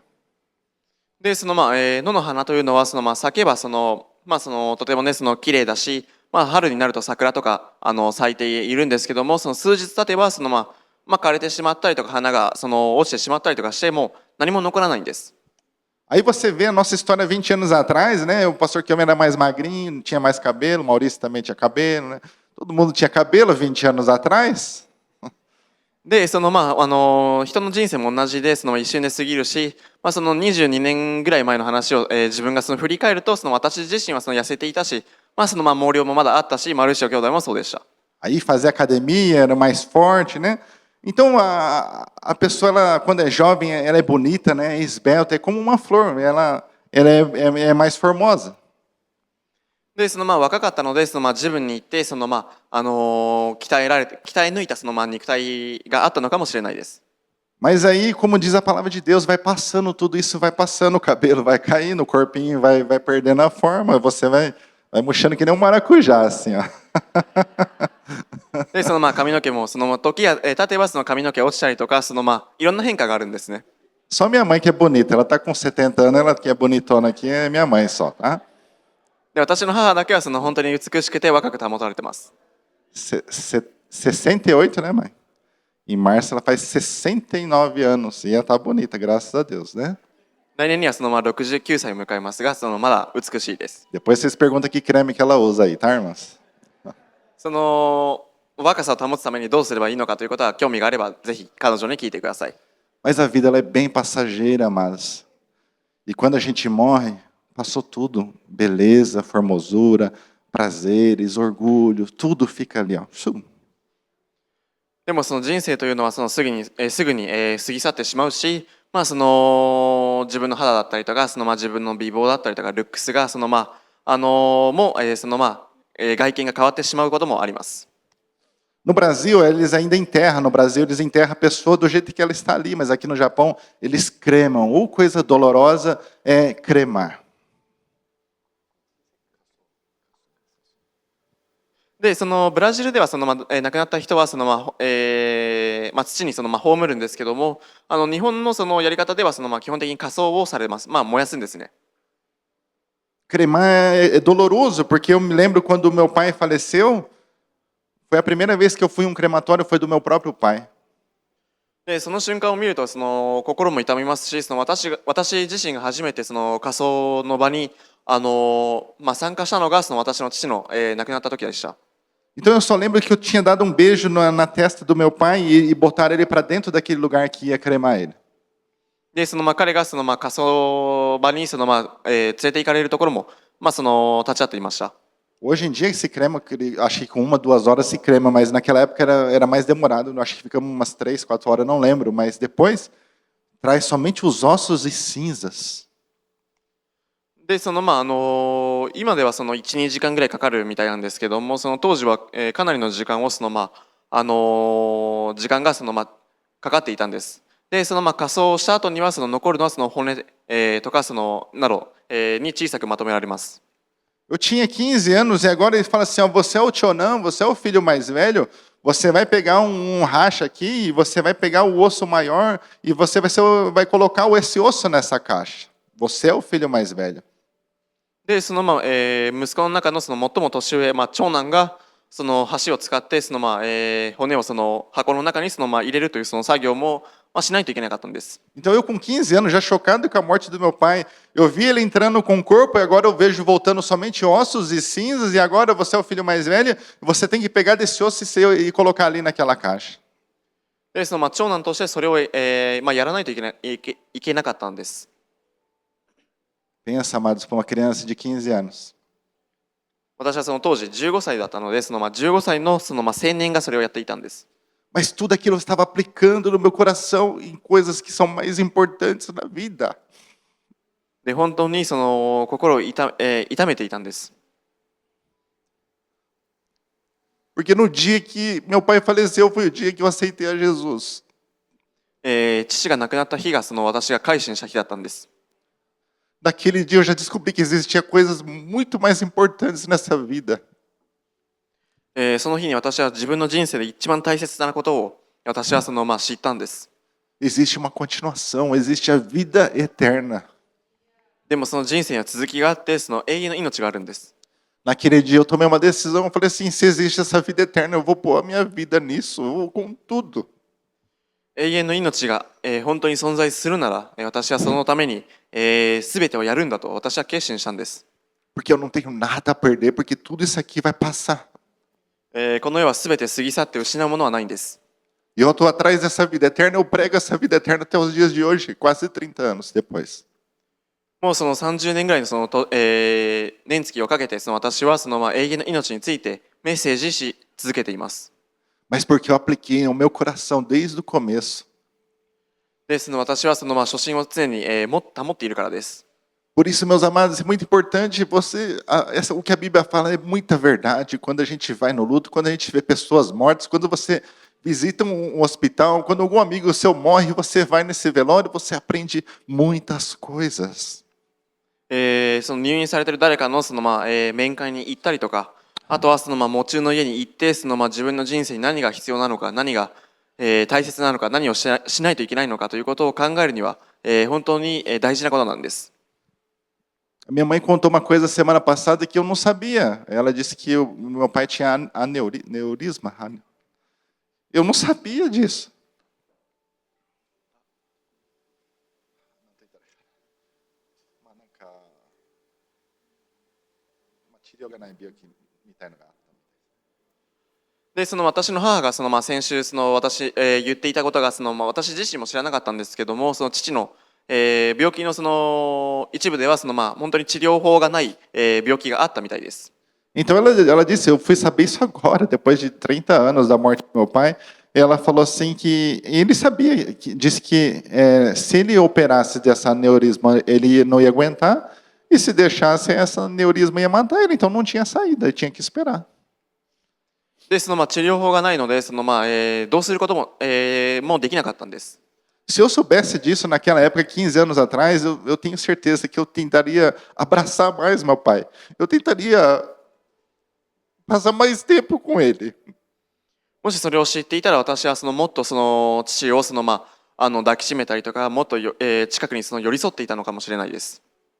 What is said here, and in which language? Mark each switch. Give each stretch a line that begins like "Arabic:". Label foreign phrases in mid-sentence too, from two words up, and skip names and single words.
Japanese: で野の花というのは咲けばとてもね綺麗だし、春になると桜とか咲いているんですけども、数日経てば枯れてしまったりとか花が落ちてしまったりとかしても何も残らないんです。
Portuguese: Aí você vê a nossa história 20 anos atrás, né? O pastor Kiyomi era mais magrinho, tinha mais cabelo, o Maurício também tinha cabelo, né? Todo mundo tinha cabelo 20 anos atrás.
Japanese: で人の人生も同じで一瞬で過ぎるし、22年ぐらい前の話を、自分が振り返ると私自身は痩せていたし、毛量もまだあったし、マルシオ兄弟もそうでした。
Portuguese: Aí fazia academia, era mais forte, né? Então a pessoa, ela, quando é jovem, ela é bonita, né? É esbelta, é como uma flor, ela é mais formosa.
Japanese: で若かったのでジムに行って鍛え抜いた肉体があったのかもしれないです。
Portuguese: Mas aí, como diz a palavra de Deus, vai passando tudo isso, vai passando, o cabelo vai caindo, o corpinho vai perdendo a forma, você vai murchando que nem um maracujá, assim, ó.
Japanese: でその髪の毛もその時が経てばその髪の毛落ちたりとかいろんな変化があるんですね。
Portuguese: Só minha mãe que é bonita. Ela está com 70 anos, ela que é bonitona aqui é minha mãe só, tá?
Japanese: で私の母だけは本当に美しくて若く保たれてます。
Portuguese: 68, né, mãe? Em março ela faz 69 anos e ela tá bonita, graças a Deus, né?
Japanese: 来年には69歳を迎えますがまだ美しいです。
Portuguese: Depois vocês perguntam que creme que ela usa aí, tá, irmãs?
Japanese: 若さを保つためにどうすればいいのかということは興味があればぜひ彼女に聞いてください。
Portuguese: Mas a vida ela é bem passageira, amados. E quando a gente morre, passou tudo. Beleza, formosura, prazeres, orgulho, tudo fica ali, ó.
Japanese: でもその人生というのはすぐに過ぎ去ってしまうし、自分の肌だったりとか自分の美貌だったりとかルックスが外見が変わってしまうこともあります。
Portuguese: No Brasil, eles ainda enterram. No Brasil, eles enterram a pessoa do jeito que ela está ali. Mas aqui no Japão, eles cremam. Ou coisa dolorosa é cremar.
Japanese: でブラジルでは亡くなった人は土に葬るんですけども、日本のやり方では基本的に火葬をされます。燃やすんですね。
Portuguese: Cremar é doloroso, porque eu me lembro quando meu pai faleceu, foi a primeira vez que eu fui em um crematório, foi do meu próprio pai.
Japanese: でその瞬間を見ると心も痛みますし私自身が初めて火葬の場に参加したのが私の父の、亡くなった時でした。
Portuguese: Então eu só lembro que eu tinha dado um beijo na testa do meu pai e botaram ele para dentro daquele lugar que ia cremar ele.
Japanese: で彼が火葬場に連れて行かれるところも立ち会っていました。
Portuguese: Hoje em dia se crema, acho que com 1, 2 horas se crema, mas naquela época era mais demorado. Acho que ficamos umas 3, 4 horas, não lembro. Mas depois traz somente os ossos e cinzas.
Japanese: で今では1、2時間ぐらいかかるみたいなんですけども、当時は、かなりの時間を時間がかかっていたんです。で火葬した後には残るのは骨、とかなど、に小さくまとめられます。
Portuguese: Eu tinha 15 anos e agora ele fala assim, ó, você é o Chonan, você é o filho mais velho, você vai pegar um racha aqui e você vai pegar o osso maior e você vai colocar esse osso nessa caixa. Você é o filho mais velho.
Japanese: で息子の中の最も年上、長男が箸を使って骨を箱の中に入れるという作業もしないといけなかったんです。
Portuguese: Então eu com 15 anos, já chocado com a morte do meu pai, eu vi ele entrando com o corpo e agora eu vejo voltando somente ossos e cinzas e agora você é o filho mais velho, você tem que pegar desse osso e colocar ali naquela caixa.
Japanese: で長男としてそれを、やらないといけなかったんです。
Portuguese: Pensa, amados, para uma criança de 15 anos.
Japanese: 私は当時15歳だったので15歳の青年がそれをやっていたんです。
Portuguese: Mas tudo aquilo eu estava aplicando no meu coração em coisas que são mais importantes na vida.
Japanese: で本当に心を痛めていたんです。
Portuguese: Porque no dia que meu pai faleceu foi o dia que eu aceitei a Jesus.
Japanese: 父が亡くなった日が私が改心した日だったんです。
Portuguese: Naquele dia eu já descobri que existia coisas muito mais importantes nessa vida.
Japanese: その日に私は自分の人生で一番大切なことを私は知ったんです。
Portuguese: Existe uma continuação, existe a vida eterna.
Japanese: でもその人生には続きがあって永遠の命があるんです。
Portuguese: Naquele dia eu tomei uma decisão, eu falei assim, se existe essa vida eterna, eu vou pôr a minha vida nisso, eu vou com tudo.
Japanese: 永遠の命が、本当に存在するなら、私はそのために、全てをやるんだと私は決心したんです。
Portuguese: Porque eu não tenho nada a perder, porque tudo isso aqui vai passar.
Japanese: この世は全て過ぎ去って失うものはないんです。
Portuguese: E eu estou atrás dessa vida eterna, eu prego essa vida eterna até os dias de hoje, quase 30 anos depois.
Japanese: もう30年ぐらいの年月をかけて私は永遠の命についてメッセージし続けています。
Portuguese: Mas porque eu apliquei ao meu coração desde o começo.
Japanese: で私は初心を常に保っているからです。
Portuguese: Por isso, meus amados, é muito importante o que a Bíblia fala é muita verdade. Quando a gente vai no luto, quando a gente vê pessoas mortas, quando você visita um hospital, quando algum amigo seu morre, você vai nesse velório, você aprende muitas coisas.
Japanese: 入院されている誰かの面会に行ったりとか、 あとはその喪中の家に行って自分の人生に何が必要なのか、何が大切なのか、何をしないといけないのかということを考えるには本当に大事なことなんです。
Portuguese: Minha mãe contou uma coisa semana passada que eu não sabia. Ela disse que o meu pai tinha aneurisma. Eu não sabia disso.
Japanese: で私の母が先週私、言っていたことが私自身も知らなかったんですけども、その父の、病気の一部では本当に治療法がない、病気があったみたいです。
Portuguese: Então ela disse, eu fui saber isso agora, depois de 30 anos da morte do meu pai. Ela falou assim que ele sabia, disse que se ele operasse dessa aneurisma, ele não ia aguentar, e se deixasse, essa aneurisma ia matar ele, então não tinha saída, ele tinha que esperar.
Japanese: で治療法がないのでどうすることも、もうできなかったんです。
Portuguese: Se eu soubesse disso naquela época, 15 anos atrás, eu tenho certeza que eu tentaria abraçar mais meu pai. Eu tentaria passar mais tempo com ele.
Japanese: もしそれを知っていたら、私はもっと父を抱きしめたりとか、もっと近くに寄り添っていたのかもしれないです。